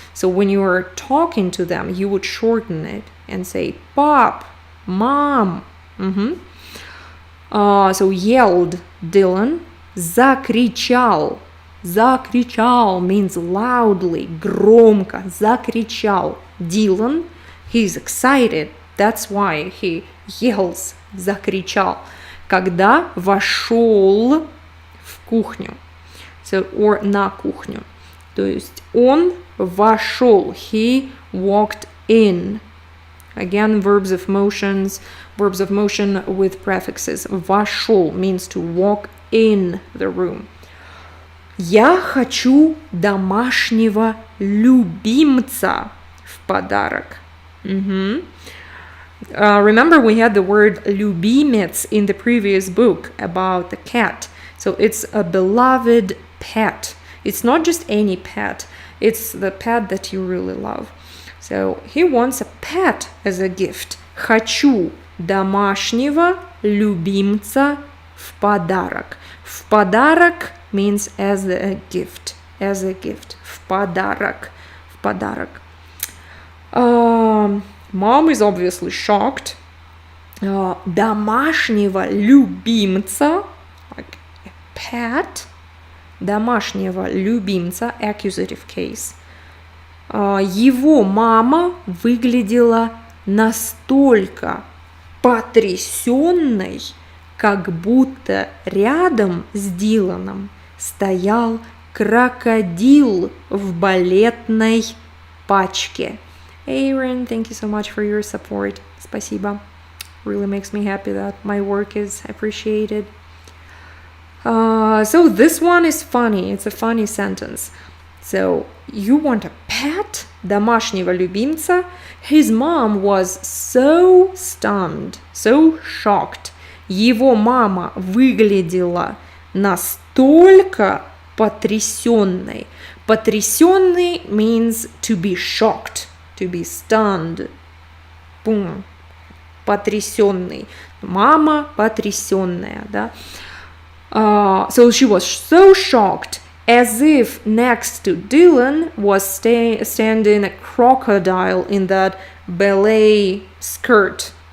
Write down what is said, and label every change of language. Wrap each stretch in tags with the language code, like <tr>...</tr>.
<en>So when you are talking to them, you would shorten it and say pop, mom. So yelled Dylan,</en> <ru>закричал. Закричал</ru> <en>means loudly,</en> <ru>громко. Закричал Dylan.</ru> <en>He's excited. That's why he yells,</en> <ru>закричал, когда вошел в кухню.</ru> <en>So, or</en> <ru>на кухню. То есть он вошел.</ru> <en>He walked in. Again, verbs of motion with prefixes.</en> <ru>Вошел</ru> <en>means to walk in the room.</en> <ru>Я хочу домашнего любимца в подарок.</ru> <en>Remember, we had the word</en> <ru>любимец</ru> <en>in the previous book about the cat. So it's a beloved pet. It's not just any pet. It's the pet that you really love. So he wants a pet as a gift.</en> <ru>Хочу домашнего любимца в подарок. В подарок</ru> <en>means as a gift. As a gift.</en> <ru>В подарок. В подарок.</ru> <en>Mom is obviously shocked.</en> <ru>Домашнего любимца,</ru> <en>like a pet.</en> <ru>Домашнего любимца,</ru> <en>accusative case.</en> <ru>Его мама выглядела настолько потрясенной, как будто рядом с Диланом стоял крокодил в балетной пачке.</ru> <en>Aaron, thank you so much for your support.</en> <ru>Спасибо.</ru> <en>Really makes me happy that my work is appreciated. So this one is funny. It's a funny sentence. So you want a pet?</en> <ru>Домашнего любимца?</ru> <en>His mom was so stunned, so shocked.</en> <ru>Его мама выглядела настолько потрясенной. Потрясенный</ru> <en>means to be shocked, to be stunned.</en> <ru>Boom. Потрясенный. Мама потрясенная, да?</ru> <en>So she was so shocked, as if next to Dylan was standing a crocodile in that ballet skirt.</en>